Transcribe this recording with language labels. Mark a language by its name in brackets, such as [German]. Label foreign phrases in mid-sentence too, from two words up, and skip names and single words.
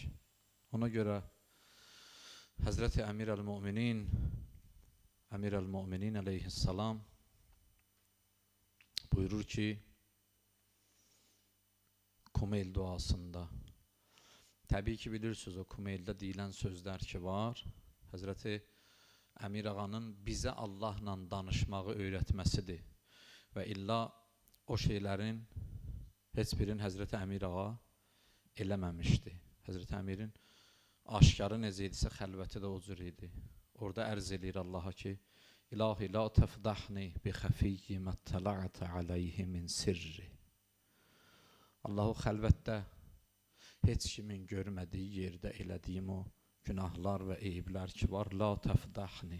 [Azerbaijani] Ona göre Hazreti Emir el-Mu'minin aleyhisselam buyurur ki Kumeyl duasında, tabii ki bilirsiniz o Kumeyl'de deyilən sözler ki var, Hazreti Emir ağanın bize Allah'la danışmağı öğretmesidir ve illa o şeylerin heç birini Hazreti Emir ağa eləməmişdi. Hazreti Emir'in aşkarı necə idisə xəlvəti də o cür idi. Orada ərz edir Allah'a ki İlahi [Arabic] لا تفضحني بخفي ما اطلعت عليه من سري. [Azerbaijani] Allahu xəlvətdə heç kimin görmədiyi yerdə elədiyim o günahlar və eyiblər ki var, [Arabic] لا تفضحني.